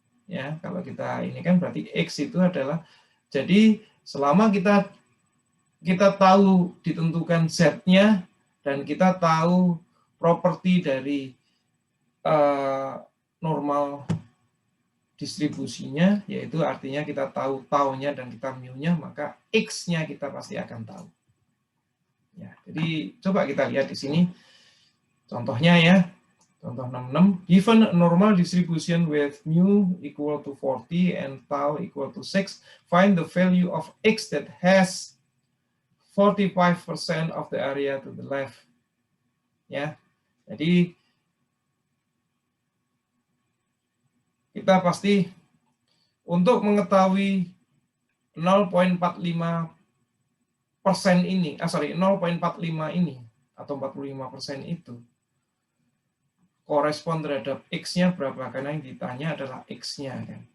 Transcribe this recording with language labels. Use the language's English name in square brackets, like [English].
[Indonesian] Ya, kalau kita ini kan berarti X itu adalah, jadi selama kita tahu ditentukan Z-nya, dan kita tahu properti dari normal distribusinya, yaitu artinya kita tahu taunya dan kita mu-nya, maka X-nya kita pasti akan tahu. Ya, jadi coba kita lihat di sini contohnya ya. [English] Contoh 66, given a normal distribution with mu equal to 40 and tau equal to 6, find the value of X that has 45% of the area to the left. [Indonesian] Ya. Jadi kita pasti untuk mengetahui 0,45% ini, 0,45 ini atau 45% itu korespon terhadap X-nya berapa, karena yang ditanya adalah X-nya kan.